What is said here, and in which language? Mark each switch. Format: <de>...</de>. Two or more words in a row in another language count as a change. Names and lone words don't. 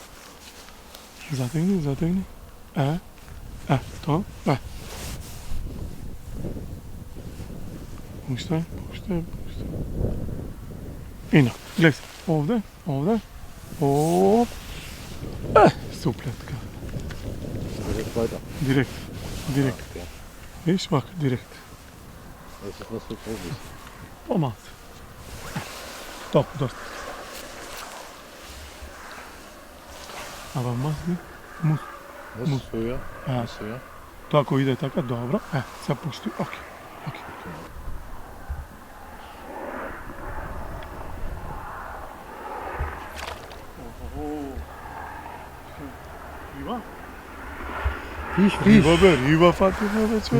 <mk>Затегни. То. Пустай. Ина, гледай, овде. Оп. Суплетка.</mk> <de>Direkt weiter. Direkt. Okay. Ich mag direkt. Das ist was für Profis.</de> <mk>Помалце. Топ, доста. Ама мазни. Мус.</mk> <de>Muss höher.</de> <mk>А,</mk> <de>Muss höher.</de> <mk>тоа ако иде така, добро. Сега пусти. Окей. Риба? Фиш. Риба фатиме бе, човече.</mk>